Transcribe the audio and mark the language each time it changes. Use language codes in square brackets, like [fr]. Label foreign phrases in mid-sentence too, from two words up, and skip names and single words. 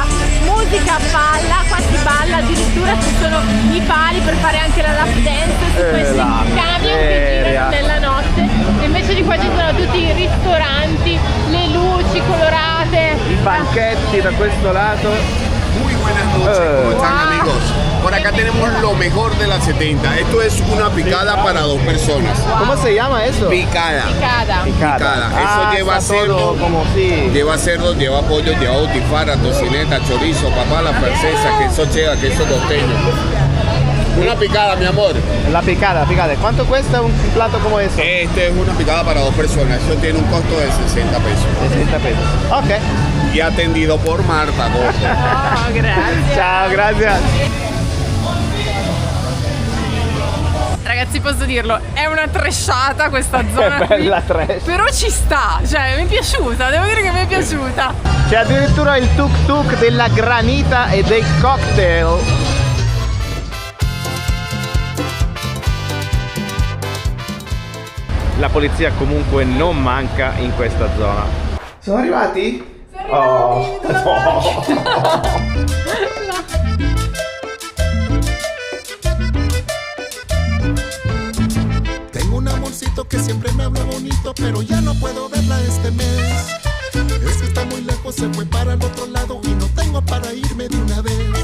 [it] Musica, balla, qua si balla, addirittura ci sono i pali per fare anche la [en] lap dance [it] su questi camion che girano nella notte. E invece di qua ci sono tutti i ristoranti, le luci colorate, i banchetti da questo lato. [es] Muy buenas noches, ¿cómo están amigos? Por acá tenemos lo mejor de la 70. Esto es una picada para 2 personas. ¿Cómo se llama eso? Picada. Picada. Eso lleva cerdo, como sí. Lleva cerdo, lleva pollo, lleva butifarra, tocineta, chorizo, papala francesa, queso cheddar, queso costeño. Una picada, mi amor. La picada. ¿Cuánto cuesta un plato como ese? Este es una picada para 2 personas. Eso tiene un costo de 60 pesos. 60 pesos. Ok. Y atendido por Marta. [it] Oh, grazie. Ciao, grazie. Ragazzi, posso dirlo, è una trashata questa zona Che bella qui, trash. però ci sta, cioè mi è piaciuta, devo dire che mi è piaciuta. C'è addirittura il tuk tuk della granita e dei cocktail. La polizia comunque non manca in questa zona. Sono arrivati? Oh. [es] Tengo un amorcito que siempre me habla bonito, pero ya no puedo verla este mes. Es que está muy lejos, se fue para el otro lado y no tengo para irme de una vez.